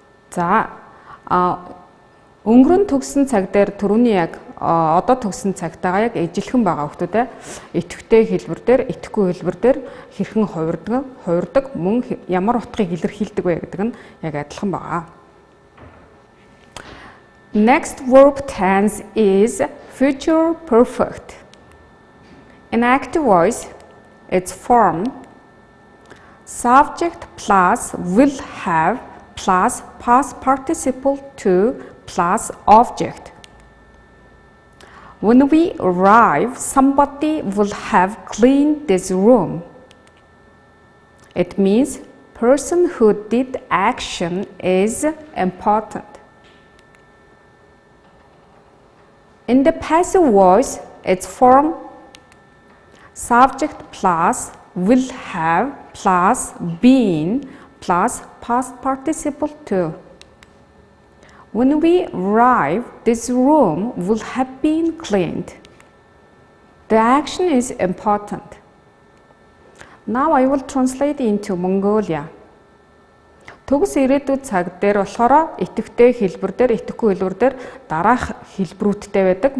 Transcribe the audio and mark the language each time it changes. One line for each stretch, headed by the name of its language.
Mongolian: За өнгөрөн төгссөн цаг дээр түрүүний яг одоо төгссөн цагтайгаа яг ижилхэн байгаа хүмүүстэй идэвхтэй хэлбэр дээр, идэвхгүй хэлбэр дээр хэрхэн хувирдаг, мөн ямар утгыг илэрхийлдэг вэ гэдэг нь яг адилхан байгаа.
English: Next verb tense is future perfect. In active voice, its form, subject plus will have plus past participle to plus object. When we arrive, somebody will have cleaned this room. It means person who did action is important. In the passive voice, its form subject plus will have plus been plus past participle too. When we arrive, this room will have been cleaned. The action is important. Now I will translate into Mongolia.
Mongolian: Төгс ирээдүйд цаг дээр болохоор итэвхтэй хэлбэр дээр, итэхгүй хэлбэр дээр дараах хэлбэрүүдтэй байдаг.